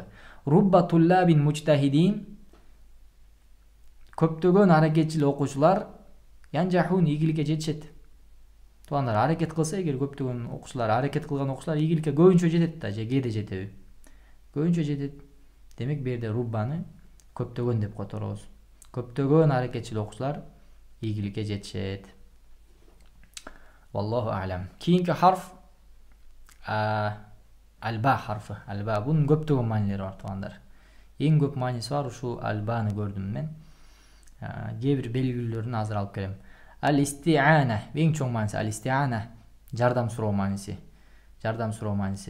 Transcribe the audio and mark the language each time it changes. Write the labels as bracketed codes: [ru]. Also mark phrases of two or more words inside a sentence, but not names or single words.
[ar] ربّ طلاب مجتهدين. [ky] Көптөгөн аракетчил окуучулар янжахун, ийгиликке жетишет. Туугандар аракет кылса, эгер көптөгөн окуучулар, аракет кылган окуучулар ийгиликке көбүнчө жетет да, же кээде жетеби? Көбүнчө жетет. Демек берде руббаны көптөгөн деп которобуз. Көптөгөн аракетчил окуучулар ийгиликке жетишет. [ar] والله أعلم. [uz] Keyingi harf alba harfi. Alba, bunun [ky] көптөгөн маанилери бар туугандар. Эң көп мааниси бар ушул албаны көрдүм мен. Кээ бир белгилүүлөрүн азыр алып келем. Ал-исти'ана, эң чоң мааниси ал-исти'ана, жардам суроо мааниси. Жардам суроо мааниси.